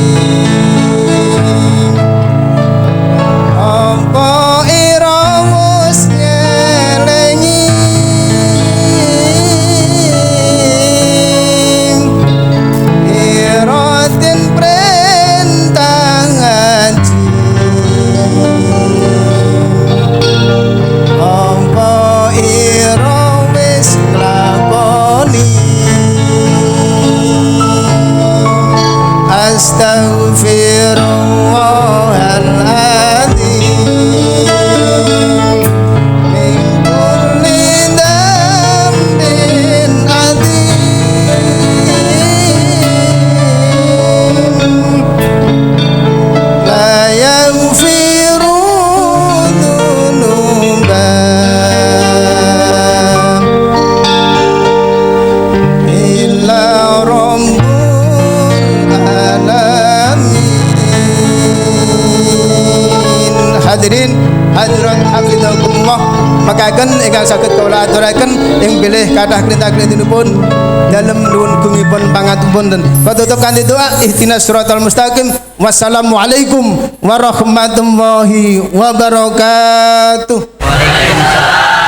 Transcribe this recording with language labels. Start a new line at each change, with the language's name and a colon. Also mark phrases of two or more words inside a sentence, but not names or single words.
Javanese: apa ira wis nyelengi, irotin perintah ngaji, apa ira wis nglakoni.
Arabic: أستغفر الله العظيم من كل ذنب عظيم لا يغفر الذنوب إلا رب العالمين. الحاضرين والحاضرات حفظكم الله,
Javanese: makaken ingkang saged kawula aturaken ing bilih kathah krintah-krintinipun dalem nuwun gungipun pangapunten. Katutup kanthi doa
Arabic: اهدنا الصراط المستقيم. السلام عليكم ورحمة الله وبركاته. وعليكم السلام.